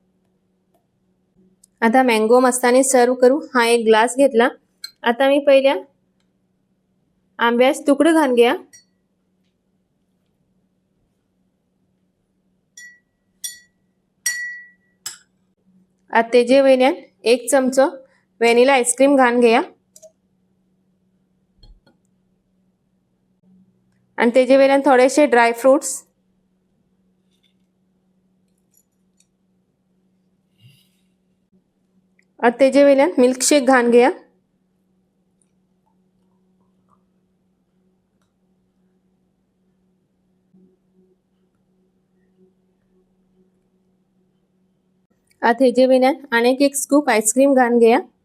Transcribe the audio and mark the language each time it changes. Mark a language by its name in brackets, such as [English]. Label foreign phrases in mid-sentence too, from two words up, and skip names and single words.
[Marathi] आता मँगो मस्तानी सर्व करू। हा एक ग्लास घेतला। आता मी पहिल्या आंब्याचे तुकडे घालून घ्या, [Konkani] आता तेजे वयल्यान 1 चमचो [English] vanilla ice cream [Konkani] घालून घ्या आणि तेजे वयल्यान थोडेसे [English] dry fruits, [Konkani] आता तेजे वयल्यान मिल्कशेक घालून घ्या आता हेजे वयल्यान आनेक 1 स्कूप आईस्क्रीम घालून घ्या।